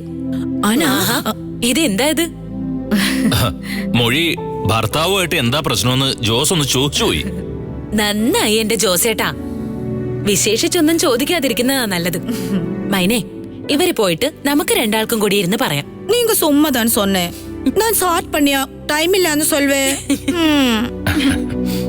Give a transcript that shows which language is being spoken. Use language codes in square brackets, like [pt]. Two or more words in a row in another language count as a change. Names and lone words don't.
[ml] ഇത് എന്താ ഇത്? മൊഴി ഭർത്താവുമായിട്ട് എന്താ പ്രശ്നമെന്ന് ജോസ് ഒന്ന് ചോദിച്ചു പോയി. നന്നായി എന്റെ ജോസേട്ടാ. വിശേഷിച്ചൊന്നും ചോദിക്കാതിരിക്കുന്നതാ നല്ലത്. മൈനെ, ഇവര് പോയിട്ട് നമുക്ക് രണ്ടാൾക്കും കൂടി ഇരുന്ന് പറയാം. [ta] நீங்க சும்மா தான் சொன்னேன். நான் ஸ்டார்ட் பண்ணியா டைம் இல்லன்னு சொல்வே.